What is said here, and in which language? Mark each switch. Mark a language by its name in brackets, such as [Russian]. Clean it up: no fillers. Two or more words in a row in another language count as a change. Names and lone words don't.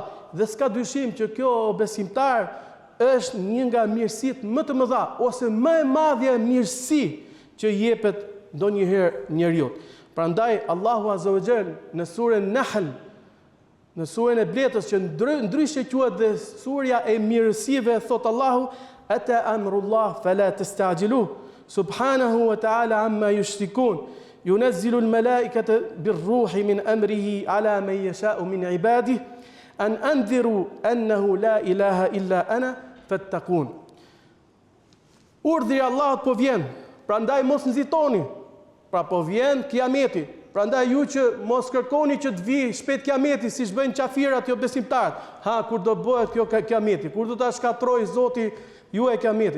[Albanian] Dhe s'ka dyshim që kjo besimtar është një nga mirësitë më të mëdha ose më e madhja mirësi që jepet ndonjëherë njeriu. [Arabic] Prandaj Allahu عز وجل [Albanian] në surën Nahl, në surën e Bletës, që ndryshe quhet dhe surja e mirësive, thot Allahu: [Arabic] أتى أمر الله فلا تستعجلوه سبحانه وتعالى عما يشركون ينزل الملائكة بالروح من أمره على من يشاء من عباده أن أنذروا أنه لا إله إلا أنا فاتقون. [Albanian] Urdhri i Allahut po vjen, prandaj mos nxitoni. Pra po vjen kiameti. Prandaj ju që mos kërkoni që të vi shpejt kiameti, siç bëjnë qafirat jo besimtarët. Kur do bëhet kjo kiameti? Kur do ta shkatroj Zoti ju e kiametit?